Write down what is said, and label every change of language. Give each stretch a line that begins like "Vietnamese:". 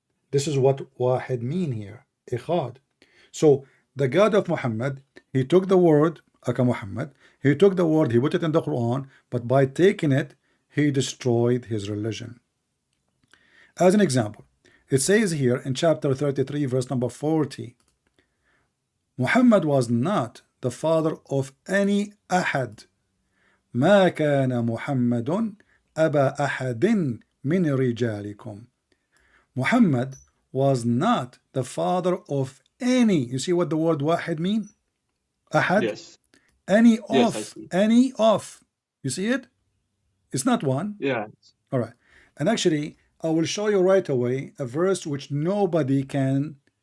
English: This is what Wahid mean here. Echad. So the God of Muhammad, he took the word Aka Muhammad, he took the word, he put it in the Quran, but by taking it, he destroyed his religion. As an example, it says here in chapter 33, verse number 40, Muhammad was not the father of any ahad.
Arabic: ما كان محمد أبا أحد من رجالكم.
English: Muhammad was not the father of any. You see what the word wahid mean? Ahad? Yes. Any Yes, I of. see. Any of. You see it? It's not one. Yeah. All right. And actually, I will show you right away a verse which nobody can.